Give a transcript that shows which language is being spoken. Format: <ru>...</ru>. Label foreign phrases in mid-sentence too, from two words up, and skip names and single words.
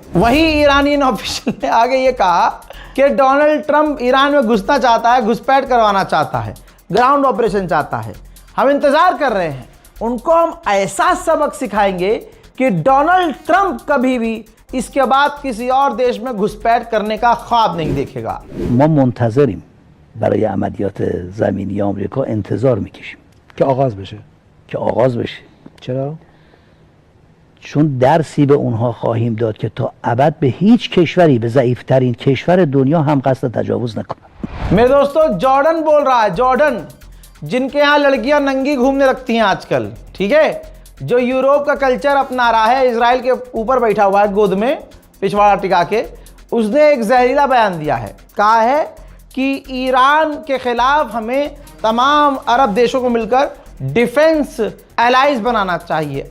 <hi>वहीं</hi> <en>Iranian official</en> <hi>ने आगे ये कहा कि डोनाल्ड ट्रंप ईरान में घुसना चाहता है, घुसपैठ करवाना चाहता है,</hi> <en>ground operation</en> <hi>चाहता है। हम इंतजार कर रहे हैं, उनको हम ऐसा सबक सिखाएंगे कि डोनाल्ड ट्रंप कभी भी इसके बाद किसी और देश में घुसपैठ करने का ख्वाब नहीं देखेगा।</hi> <fa>ما منتظریم برای عملیات زمینی آمریکا انتظار میکشیم که آغاز بشه. که آغاز بشه. چرا؟ چون درسی به اونها خواهیم داد که تا ابد به هیچ کشوری، به ضعیفترین کشور دنیا هم قصد تجاوز نکنن.</fa> <hi>मेरे दोस्तों, जॉर्डन बोल रहा है, जॉर्डन जिनके यहाँ लड़कियां नंगी घूमने लगती हैं आजकल, ठीक है, जो यूरोप का कल्चर अपना रहा है, इजराइल के ऊपर बैठा हुआ है गोद में पिछवाड़ा टिका के, उसने एक जहरीला बयान दिया है। कहा है कि ईरान के खिलाफ हमें तमाम अरब देशों को मिलकर</hi> <en>defence allies</en> <hi>बनाना चाहिए।</hi>